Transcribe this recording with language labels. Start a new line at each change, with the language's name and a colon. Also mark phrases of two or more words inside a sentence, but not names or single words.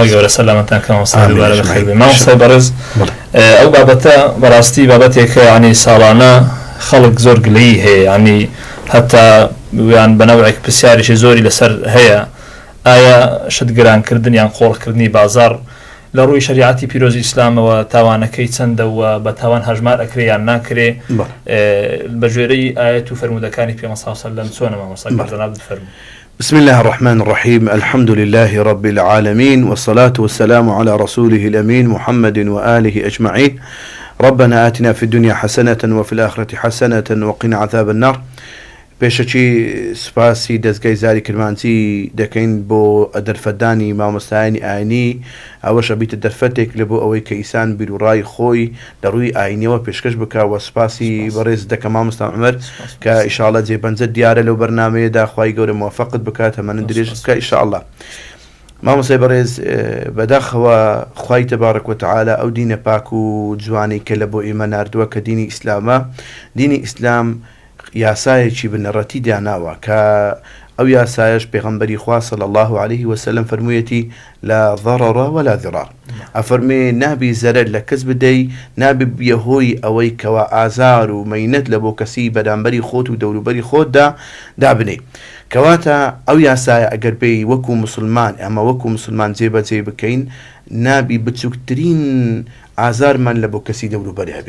Central Kurdish: خۆی گەورە سەلامەتان کە مامۆستای دووبارە بەخێر بێ. مامۆستای بەڕێز ئەو بابەتە بەڕاستی بابەتێکە ینی ساڵانە خەڵک زۆر گلەیی هەیە، ینی هەتا یان بەنەوەیەک پرسیارێکی زۆری لەسەر هەیە ئایا شتگرانکردن یان قۆڕکردنی بازار لە ڕووی شریعەتی پیرۆزی ئیسلامەوە تاوانەکەی چەندە و بە تاوان هەژمار ئەکرێ یان ناکرێ بە ژێرەی ئاەت و فەرمودەکانی پێغەمبەر
Arabic: صلی الله علیه و سلم
Central Kurdish: چۆنە مامۆستا جەناب بفەرموون.
Arabic: بسم الله الرحمن الرحيم الحمد لله رب العالمين والصلاة والسلام على رسوله الأمين محمد وآله أجمعين. ربنا آتنا في الدنيا حسنة وفي الآخرة حسنة وقنا عذاب النار.
Central Kurdish: پێشەکی سپاسی دەستگای زاری کرمانچی دەکەین بۆ دەرفەتدانی مامۆستایانی ئاینی، ئەوەش ئەبیتە دەرفەتێک لە بۆ ئەوەی کە ئیسان بیر و ڕای خۆی لە ڕووی ئاینیەوە پێشکەش بکەوە. سپاسی بەڕێز دەکەم مامۆستا عومەر کە ئینشاءالله جێبەنجە دیارە لەو بەرنامەیەدا خوای گەورە موفقت بکات هەمانە درێژ بکە ئینشاءالله. مامۆستای بەڕێز بەداخەوە خوای
Arabic: تەبارەک وتەعالە
Central Kurdish: ئەو دینە پاک و جوانەی کە لە بۆ ئێمە ناردووە کە دینی ئیسلامە، دینی ئیسلام یاسایەکی بنەڕەتی داناوە کە ئەو یاسایەش پێغەمبەری خوا
Arabic: صلی الله عليه وسلم
Central Kurdish: فەرموویەتی
Arabic: لا ضرر ولا ضرار.
Central Kurdish: ئەفەرمێ نابی زەرەر لە کەس بدەی، نابی بێهۆی ئەوەی کەوا ئازار و مەینەت لە بۆ کەسی بەرامبەری خۆت و دەوروبەری خۆتدا دابنێ. کەواتە ئەو یاسایە ئەگەر پێی وەکو مسلمان ئەمە وەکو مسلمان جێبەجێ بکەین، نابی بچووکترین ئازارمان لە بۆ کەسی دەوروبەر هەبی.